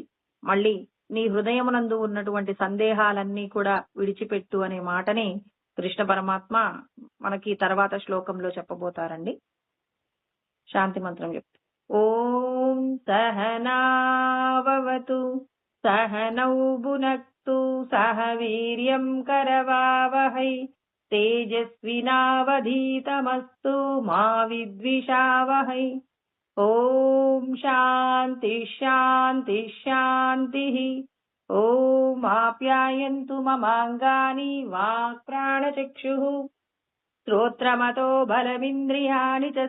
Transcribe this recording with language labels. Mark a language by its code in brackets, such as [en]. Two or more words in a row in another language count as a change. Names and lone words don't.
[te] మళ్ళీ నీ హృదయమునందు ఉన్నటువంటి సందేహాలన్నీ కూడా విడిచిపెట్టు అనే మాటని కృష్ణ పరమాత్మ మనకి తర్వాత శ్లోకంలో చెప్పబోతారండి. శాంతి మంత్రం చెప్తారు. [sa] ఓం సహనావతు सहनौ भुनक्तु सह वीर्यं करवावहै तेजस्विनावधीतमस्तु मा विद्विषावहै। ॐ शान्ति शान्ति शान्तिः। ॐ आप्यायन्तु ममाङ्गानि वाक्प्राणचक्षुः श्रोत्रमतो बलमिन्द्रियाणि च